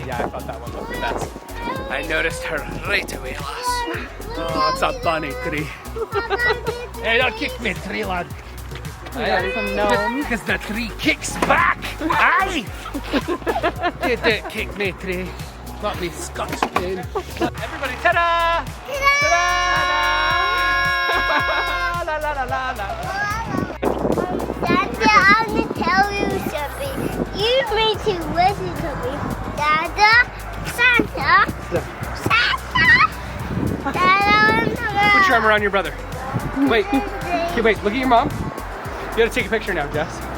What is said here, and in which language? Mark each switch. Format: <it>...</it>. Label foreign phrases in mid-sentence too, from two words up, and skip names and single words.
<en>Yeah, I thought that one looked the best. I noticed her right away, lass. Oh, it's a bunny tree. Hey, don't kick me, tree lad. We got some gnomes. Because the tree kicks back. Aye. You don't kick me, tree. Not me Scotch pin. Everybody, ta-da! Ta-da! La la la la la. Dada, I'm gonna tell you something. You need to listen to me. Dada, Santa. Dada, Put your arm around your brother. Wait. Okay, wait. Look at your mom. You gotta take a picture now, Jess.</en>